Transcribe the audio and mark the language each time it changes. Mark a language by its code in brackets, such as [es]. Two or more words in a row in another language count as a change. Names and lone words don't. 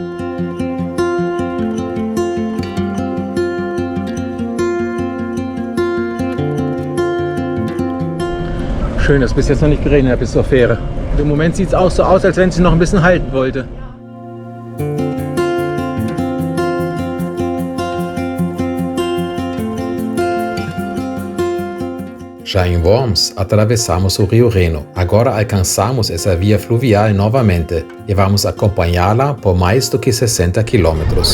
[de] Schön, dass bis jetzt noch nicht geregnet hat bis zur Fähre. Im Moment sieht es auch so aus, als wenn sie noch ein bisschen halten wollte. [pt] Já em Worms, atravessamos o Rio Reno. Agora alcançamos essa via fluvial novamente e vamos acompanhá-la por mais do que 60 quilômetros.